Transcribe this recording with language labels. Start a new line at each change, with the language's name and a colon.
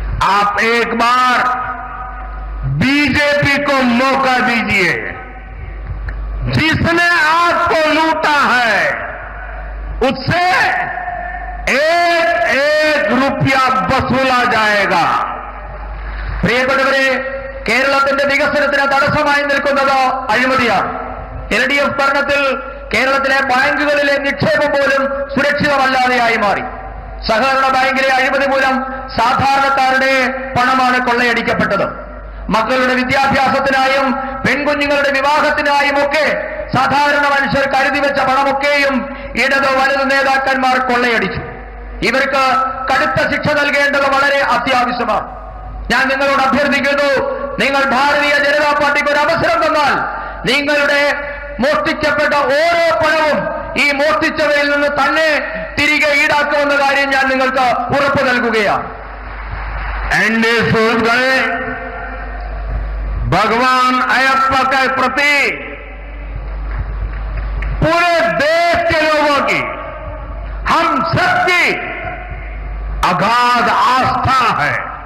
Hindi: आप एक बार बीजेपी को मौका दीजिए। जिसने आपको लूटा है, उससे एक रुपया वसूला जाएगा।
Malayalam: പ്രിയപ്പെട്ടവരെ, കേരളത്തിന്റെ വികസനത്തിന് തടസ്സമായി നിൽക്കുന്നത് അഴിമതിയാണ്. LDF ഭരണത്തിൽ കേരളത്തിലെ ബാങ്കുകളിലെ നിക്ഷേപം പോലും സുരക്ഷിതമല്ലാതെയായി മാറി. സഹകരണ ബാങ്കിലെ അഴിമതി മൂലം സാധാരണക്കാരുടെ പണമാണ് കൊള്ളയടിക്കപ്പെട്ടത്. മക്കളുടെ വിദ്യാഭ്യാസത്തിനായും പെൺകുഞ്ഞുങ്ങളുടെ വിവാഹത്തിനായും ഒക്കെ സാധാരണ മനുഷ്യർ കരുതി വെച്ച പണമൊക്കെയും ഇടത് വലത് നേതാക്കന്മാർ കൊള്ളയടിച്ചു. ഇവർക്ക് കടുത്ത ശിക്ഷ നൽകേണ്ടത് വളരെ അത്യാവശ്യമാണ്. ഞാൻ നിങ്ങളോട് അഭ്യർത്ഥിക്കുന്നു, നിങ്ങൾ ഭാരതീയ ജനതാ പാർട്ടിക്ക് ഒരു അവസരം തന്നാൽ നിങ്ങളുടെ മോഷ്ടിക്കപ്പെട്ട ഓരോ പണവും ഈ മോഷ്ടിച്ചവരിൽ നിന്ന് തന്നെ തിരികെ ഈടാക്കുമെന്ന കാര്യം ഞാൻ നിങ്ങൾക്ക് ഉറപ്പു നൽകുകയാണ്.
Hindi: एनडीए सूरज गए, भगवान अयप्पा के प्रति पूरे देश के लोगों की, हम सबकी अगाध आस्था है।